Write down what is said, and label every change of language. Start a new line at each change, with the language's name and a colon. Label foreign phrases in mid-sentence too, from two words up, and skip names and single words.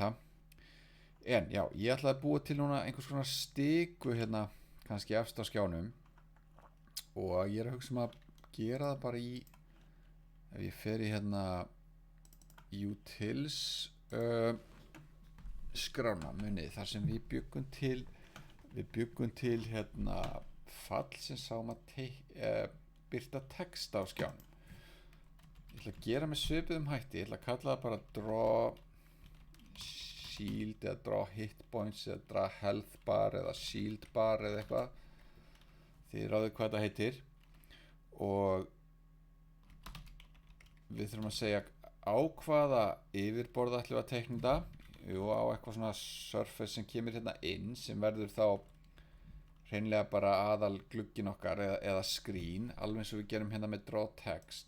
Icelandic: En já, ég ætlaði að búa til núna einhvers konar stiku hérna kannski efst á skjánum og ég er að hugsa að gera það bara ef ég fer í hérna utils skrána munið þar sem við bjuggum til hérna fall sem sáum að birta text á skjánum. Ég ætla að gera með svipuðum hætti, ég ætla að kalla það bara
English: draw shield
Icelandic: eða
English: draw hit points
Icelandic: eða
English: draw health bar
Icelandic: eða
English: shield bar
Icelandic: eða eitthvað, þið ráðið hvað þetta heitir, og við þurfum að segja á hvaða yfirborð ætlum við að teikna þetta. Jú, á eitthvað svona surface sem kemur hérna inn sem verður þá hreinlega bara aðal glugginn okkar eða screen, alveg eins og við gerum hérna með
English: draw text.